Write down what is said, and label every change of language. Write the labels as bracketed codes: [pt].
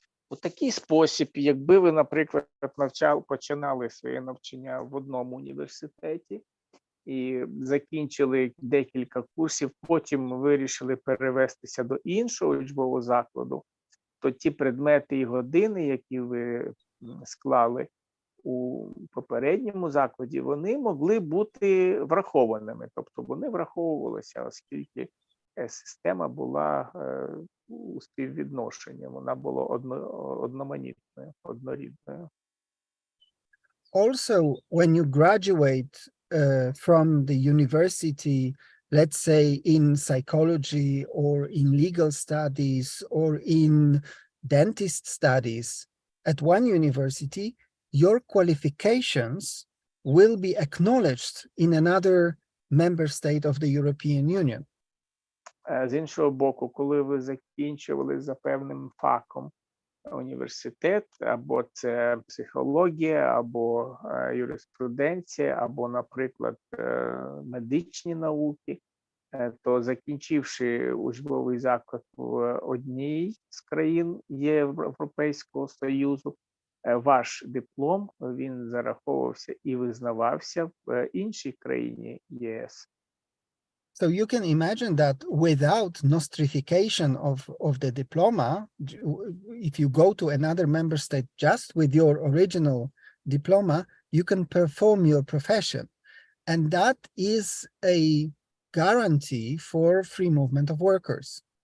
[uk] У такий спосіб, якби ви, наприклад, починали своє навчання в одному університеті і закінчили декілька курсів, потім вирішили перевестися до іншого учбового закладу, то ті предмети і години, які ви склали у попередньому закладі, вони могли бути врахованими. Тобто вони враховувалися, оскільки система була у співвідношенні, вона була одноманітною, однорідною. [en] Also, when you graduate from the university let's say in psychology or in legal studies or in dentist studies at one university, your qualifications will be acknowledged in another member state of the European Union. [uk] З іншого боку, коли ви закінчували за певним фахом університет, або це психологія, або юриспруденція, або, наприклад, медичні науки, то закінчивши учбовий заклад в одній з країн Європейського Союзу, ваш диплом, він зараховувався і визнавався в іншій країні ЄС. [en] So you can imagine that without nostrification of the diploma, if you go to another member state just with your original diploma, you can perform your profession. And that is a guarantee for free movement of workers.